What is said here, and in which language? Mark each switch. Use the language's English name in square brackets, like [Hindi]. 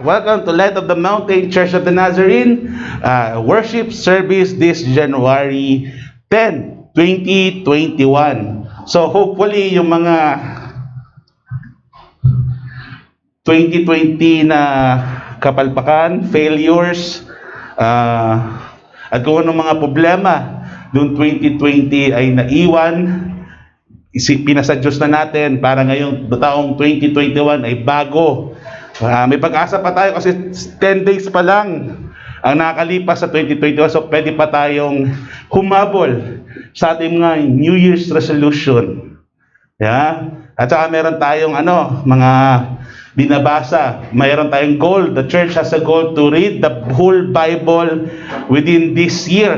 [English] Welcome to Light of the Mountain Church of the Nazarene worship service this January 10, 2021. [Filipino] So hopefully yung mga 2020 na kapalpakan, failures, at kung anong mga problema noong 2020 ay naiwan, pinasa Diyos na natin para ngayong taong 2021 ay bago. May pag-asa pa tayo kasi 10 days pa lang ang nakakalipas sa 2021, so pwede pa tayong humabol sa ating mga New Year's resolution. Yeah? At saka meron tayong mga binabasa. Mayroon tayong goal. [English] The church has a goal to read the whole Bible within this year.